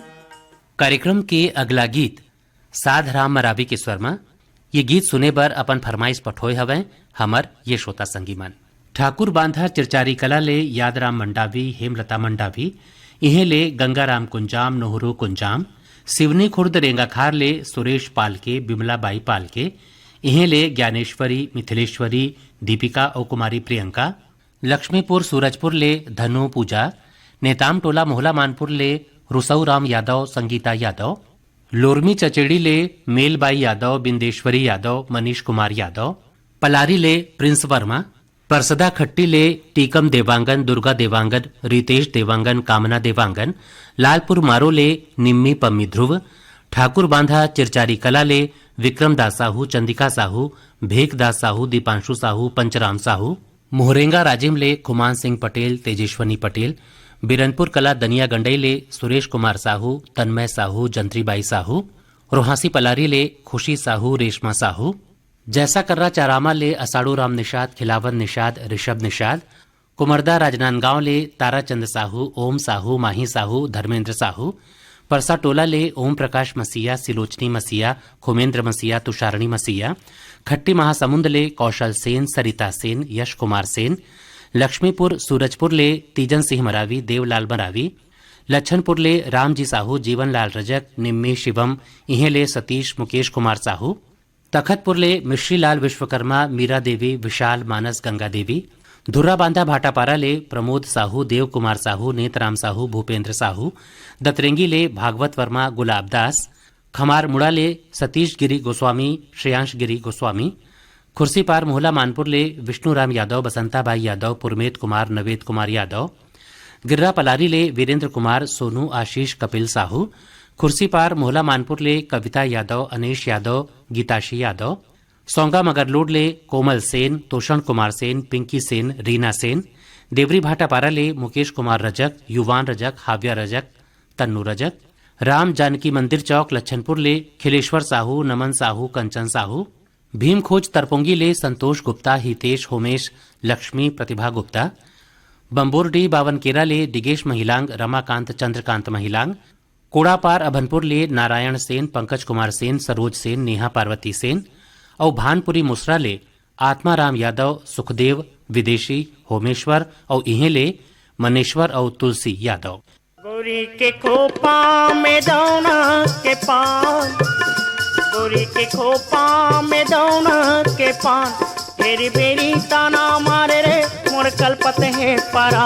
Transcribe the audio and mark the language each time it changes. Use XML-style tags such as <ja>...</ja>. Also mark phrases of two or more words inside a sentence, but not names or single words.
<hne>कार्यक्रम के अगला गीत साध राम मरावी के स्वर में ये गीत सुने बर अपन फरमाइश पठोय हवे हमर ये श्रोता संगी मन। ठाकुर बांधा चिरचारी कला ले यादराम मंडावी, हेमलता मंडावी, इहे ले गंगाराम कुंजाम, नोहरो कुंजाम, सिवनी खुर्द रेंगाखार ले सुरेश पालके, बिमला बाई पालके, इहे ले ज्ञानेश्वरी, मिथिलेश्वरी, दीपिका और कुमारी प्रियंका, लक्ष्मीपुर सूरजपुर ले धनु पूजा, नेताम टोला मोहला मानपुर ले रुसऊ राम यादव, संगीता यादव, लोरमी चचेड़ी ले मेलबाई यादव, बिंदेश्वरी यादव, मनीष कुमार यादव, पलारी ले प्रिंस वर्मा, परसदा खट्टी ले टीकम देवांगन, दुर्गा देवांगन, रितेश देवांगन, कामना देवांगन, लालपुर मारो ले निम्मी पम्मी ध्रुव, ठाकुर बांधा चिरचारी कला ले विक्रम दास साहू, चंदिका साहू, भेक दास साहू, दीपांशु साहू, पंचराम साहू, मोहरेंगा राजिम ले खुमान सिंह पटेल, तेजेश्वनी पटेल, बिरनपुर कला दनिया गंडई ले सुरेश कुमार साहू, तन्मय साहू, जंत्रीबाई साहू, रोहासी पलारी ले खुशी साहू, रेशमा साहू, जैसा कर्रा चारामा ले असाड़ू राम निषाद, खिलावन निषाद, ऋषभ निषाद, कुमरदा राजनांदगांव ले ताराचंद साहू, ओम साहू, माही साहू, धर्मेंद्र साहू, परसा टोला ले ओम प्रकाश मसीहा, सिलोचनी मसीहा, खुमेंद्र मसीहा, तुषारणी मसीहा, खट्टी महासमुंद ले कौशल सेन, सरिता सेन, यश कुमार सेन, लक्ष्मीपुर सूरजपुर ले तीजन सिंह मरावी, देवलाल मरावी, लच्छनपुर ले रामजी साहू, जीवनलाल रजक, निम्मी शिवम, इहे ले सतीश मुकेश कुमार साहू, तखतपुर ले मिश्रीलाल विश्वकर्मा, मीरा देवी, विशाल मानस, गंगा देवी, धुर्रा बांधा भाटापारा ले प्रमोद साहू, देव कुमार साहू, नेतराम साहू, भूपेंद्र साहू, दतरेंगी ले भागवत वर्मा, गुलाब दास, खमार मुड़ा ले सतीश गिरी गोस्वामी, श्रेयांश गिरी गोस्वामी, खुर्सीपार मोहला मानपुर ले विष्णुराम यादव, बसंताबाई यादव, पुरमेत कुमार, नवेद कुमार यादव, गिर्रा पलारी ले वीरेंद्र कुमार, सोनू आशीष, कपिल साहू, खुर्सीपार मोहला मानपुर ले कविता यादव, अनेश यादव, गीताशी यादव, सोंगा मगरलोड ले कोमल सेन, तोषण कुमार सेन, पिंकी सेन, रीना सेन, देवरी भाटापारा ले मुकेश कुमार रजक, युवान रजक, हाव्या रजक, तन्नू रजक, राम जानकी मंदिर चौक लच्छनपुर ले खिलेश्वर साहू, नमन साहू, कंचन साहू, भीम खोज तरपोंगी ले संतोष गुप्ता, हितेश, होमेश, लक्ष्मी, प्रतिभा गुप्ता, बंबोरडी बावनकेरा ले दिगेश महिलांग, रमाकांत, चंद्रकांत महिलांग, कोड़ापार अभनपुर ले नारायण सेन, पंकज कुमार सेन, सरोज सेन, नेहा पार्वती सेन और भानपुरी मुसरा ले आत्माराम यादव, सुखदेव, विदेशी, होमेश्वर और इहे ले मनेश्वर और तुलसी यादव। गोरी के खोपा में दौना के पान, गोरी के खोपा में दौना के पान, तेरी बेरी ताना मारे रे मोर कलपत है परान।</hne>